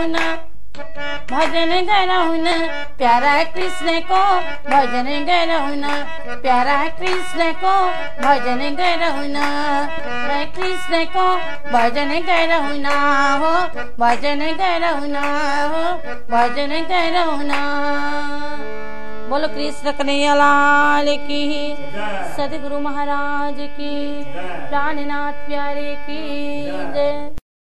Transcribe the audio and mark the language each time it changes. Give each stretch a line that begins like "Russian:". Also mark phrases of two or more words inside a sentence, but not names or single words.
Nepali: न भजन गरौँ न प्यारा कृष्णको भजन गरौँ न प्यारा कृष्णको भजन गरौँ न कृष्णको भजन गरौँ न हो भजन गरौँ न हो भजन गरौँ न
Hindi: बोलो कृष्ण कन्हैया लाल की सद्गुरु महाराज की प्राणनाथ प्यारे की जय।